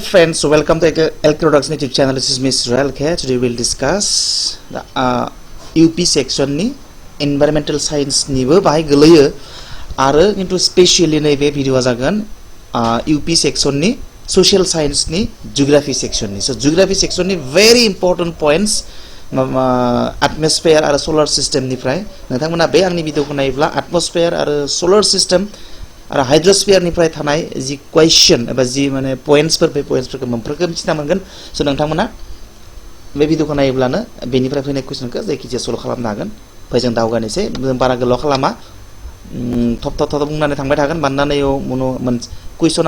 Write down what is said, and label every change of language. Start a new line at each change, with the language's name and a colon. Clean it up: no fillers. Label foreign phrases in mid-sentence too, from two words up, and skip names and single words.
English: friends, welcome to Electroduction YouTube channel. This is Miss Israel here. Today we'll discuss the UP section
Bodo: ni
English: environmental science
Bodo: ni bo bahai gelayo aro into specially nebe video jagan
English: UP section
Bodo: ni
English: social science
Bodo: ni
English: geography section
Bodo: ni.
English: So geography section
Bodo: ni
English: very important points atmosphere
Bodo: aro
English: solar system
Bodo: ni frai नोंथांमोना बे आंनि भिडिअखौ नायोब्ला atmosphere aro
English: solar system
Bodo: आरो हाइड्रोस्फियर निफ्राय थानाय जि क्वेश्चन एबा जि माने पॉइंट्सफोर बे पॉइंट्सफोरखौ मोनफ्रोमबो मिथिना मोनगोन सो नोंथांमोना बे भिडिअखौ नायोब्लानो बेनिफ्राय फैनाय क्वेश्चनखौ जायखिजाया सल्व खालामनो हागोन फै जों दावगानोसै बारा गोलाव खालामा थप थप थप बुंनानै थांबाय थागोन मानोना मोन क्वेश्चन